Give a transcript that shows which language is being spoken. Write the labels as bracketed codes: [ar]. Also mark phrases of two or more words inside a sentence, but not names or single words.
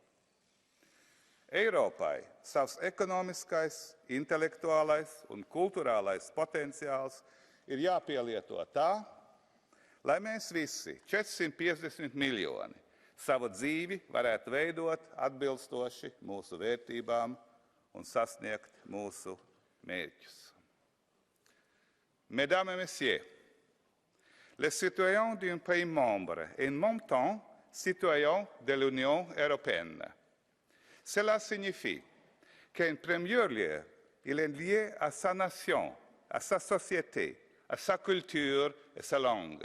[lv] Eiropai savs ekonomiskais, intelektuālais un kulturālais potenciāls ir jāpielieto tā, lai mēs visi, 450 miljoni, savu dzīvi varētu veidot atbilstoši mūsu vērtībām un sasniegt mūsu mērķus. [fr] Mesdames et messieurs, les citoyens d'un pays membre et en même temps citoyens de l'Union européenne. Cela signifie qu'en premier lieu, il est lié à sa nation, à sa société, à sa culture et sa langue.